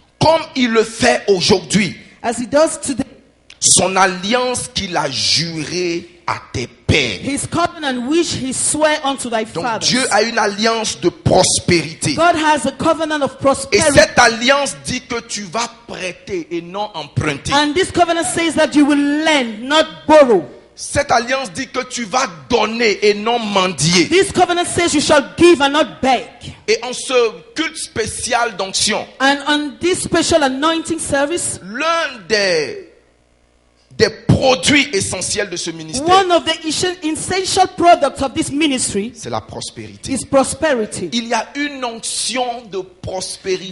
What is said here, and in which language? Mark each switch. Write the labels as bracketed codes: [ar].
[fr] comme il le fait aujourd'hui, [en] as he does today. [fr] son alliance qu'il a jurée à tes pères. [en] His covenant which he sware unto thy [fr] Donc [en] fathers. [fr] Dieu a une alliance de prospérité. [en] God has a covenant of [fr] Et [en] prosperity. [fr] cette alliance dit que tu vas prêter et non emprunter. [en] And this covenant says that you will lend, not borrow. [fr] Cette alliance dit que tu vas donner et non mendier. [en] This covenant says you shall give and not beg. [fr] Et en ce culte spécial d'onction, [en] And on this special anointing service, [fr] l'un des produits essentiels de ce ministère, [en] one of the essential products of this ministry [fr] c'est la prospérité. [en] is prosperity. [fr] Il y a une onction de prospérité